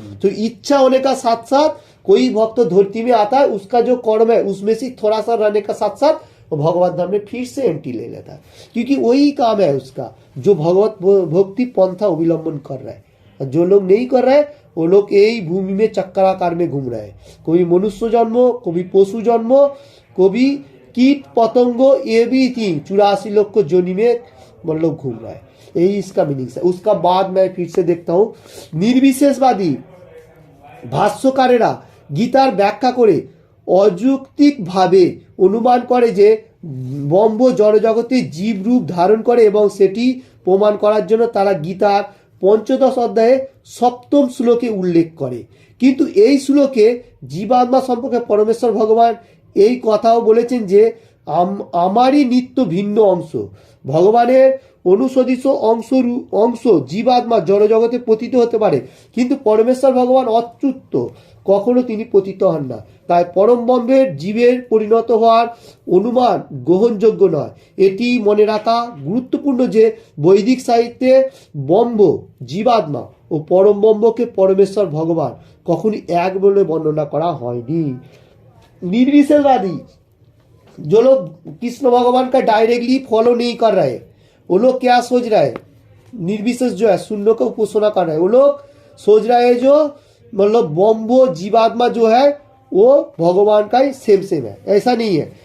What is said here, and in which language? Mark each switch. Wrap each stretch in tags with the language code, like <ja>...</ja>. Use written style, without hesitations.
<hi>तो इच्छा होने का साथ साथ कोई भक्त धरती में आता है, उसका जो कर्म है उसमें से थोड़ा सा रहने का साथ साथ वो भगवत धाम में फिर से एंट्री ले लेता है, क्योंकि वही काम है उसका जो भगवत भक्ति पंथा अवलंबन कर रहा है। जो लोग नहीं कर रहे वो लोग यही भूमि में चक्राकार में घूम रहे हैं, कभी मनुष्य जन्म, कभी पशु जन्म, कभी कीट पतंगो, ये भी थी 84 लोग को जोनी में मतलब घूम रहा है। यही इसका मीनिंग है। उसका बाद मैं फिर से देखता हूँ,</hi> <bn>निर्विशेषवादी ভাষ্যকারেরা গীতার ব্যাখ্যা করে অযৌক্তিকভাবে অনুমান করে যে ব্রহ্ম জড়জগতে জীব রূপ ধারণ করে এবং সেটি প্রমাণ করার জন্য তারা গীতার 15 অধ্যায়ে 7ম শ্লোকে উল্লেখ করে। কিন্তু এই শ্লোকে জীবাত্মা সম্পর্কে পরমেশ্বর ভগবান এই কথাও বলেছেন যে আমারই নিত্য ভিন্ন অংশ, ভগবানের অনুসদিত অংশ জীবাত্মা জড়জগতে পতিত হতে পারে, কিন্তু পরমেশ্বর ভগবান অচ্যুত, কখনো তিনি পতিত হন না। তাই পরম ব্রহ্মের জীবের পরিণত হওয়ার অনুমান গ্রহণযোগ্য নয়। এটি মনে রাখা গুরুত্বপূর্ণ যে বৈদিক সাহিত্যে ব্রহ্ম, জীবাত্মা ও পরম ব্রহ্মকে পরমেশ্বর ভগবান কখনই এক বলে বর্ণনা করা হয়নি।</bn> <hi>निर्विशेषवादी जो लोग कृष्ण भगवान का डायरेक्टली फॉलो नहीं कर रहे, वो लोग क्या सोच रहे हैं, निर्विशेष जो है शून्य को उपासना कर रहे हैं, वो लोग सोच रहे हैं जो मतलब ब्रह्म जीवात्मा जो है वो भगवान का ही सेम है। ऐसा नहीं है।</hi>